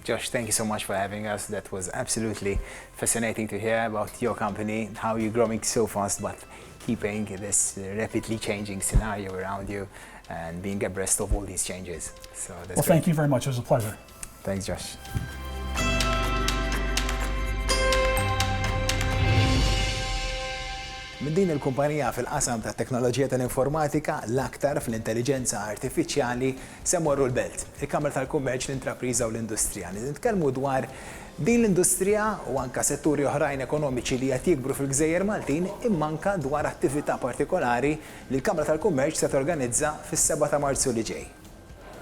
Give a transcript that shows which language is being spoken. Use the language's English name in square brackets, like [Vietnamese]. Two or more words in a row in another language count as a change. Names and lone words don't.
[English] Josh, thank you so much for having us. That was absolutely fascinating to hear about your company, how you're growing so fast, but keeping this rapidly changing scenario around you and being abreast of all these changes. So that's well, thank you very much. It was a pleasure. Thanks, Josh. [Maltese] Min din il-kumpanija fil-qasam ta' teknoloġija tal-informatika l-aktar fl-intelligenza artifiċjali se morru l-belt. Il-Kamra tal-Kummerċ, l-Intrapriża u l-Industrija. Nitkellmu dwar din l-industrija u anka setturi oħrajn ekonomiċi li qed jikbru fil-Gżejjer Maltin, imma anka dwar attività partikolari li l-Kamra tal-Kummerċ se torganizza fis-7 ta' Marzu li ġej.